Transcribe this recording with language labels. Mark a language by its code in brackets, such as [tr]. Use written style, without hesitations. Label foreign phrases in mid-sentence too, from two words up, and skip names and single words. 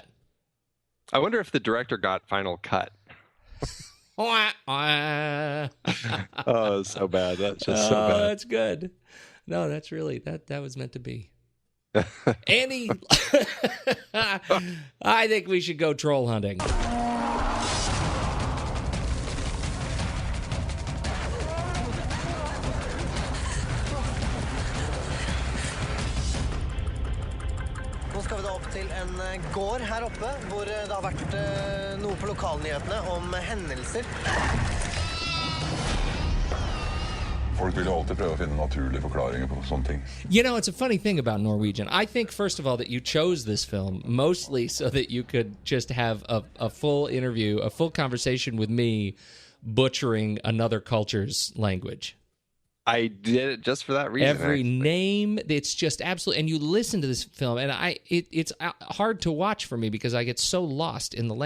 [en] I wonder if the director got final cut. Oh, it's so bad. That's just so bad. That's good. No, that's really, that was meant to be. Andy, I think we should go troll hunting. [no] Nå skal vi da opp til en gård her oppe, hvor det har vært noe på lokalnyhetene om hendelser. Folk vil jo alltid prøve å finne naturlige forklaringer på sånne ting. [en] You know, it's a funny thing about Norwegian. I think, first of all, that you chose this film mostly so that you could just have a full interview, a full conversation with me butchering another culture's language. I did it just for that reason. Every name, it's just absolutely... And you listen to this film, and it's hard to watch for me because I get so lost in the language.